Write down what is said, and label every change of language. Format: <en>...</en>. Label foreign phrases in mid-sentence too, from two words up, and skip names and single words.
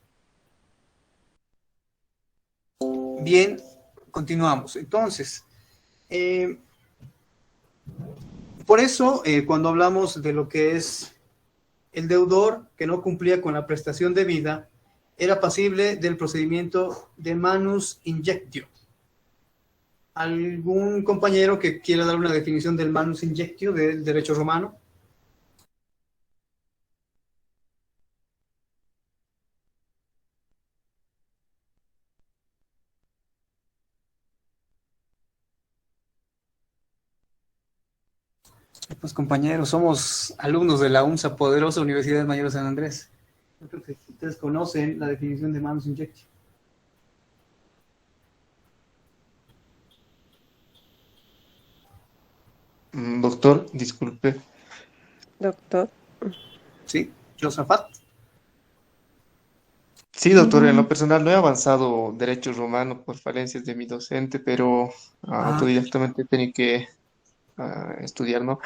<es>Bien, continuamos. Entonces, por eso, cuando hablamos de lo que es el deudor que no cumplía con la prestación debida, era pasible del procedimiento de</es> <la>manus injectio.</la> <es>¿Algún compañero que quiera dar una definición del</es> <la>manus injectio</la> <es>del derecho romano? Pues compañeros, somos alumnos de la UNSA, poderosa Universidad Mayor de San Andrés. Yo creo que ustedes conocen la definición de</es> <la>manus injectio.</la> <es>Doctor, disculpe. Doctor. ¿Sí? Josafat. Sí, doctor, en lo personal no he avanzado derecho romano por falencias de mi docente, pero autodidactamente tenía que estudiar, ¿no?</es>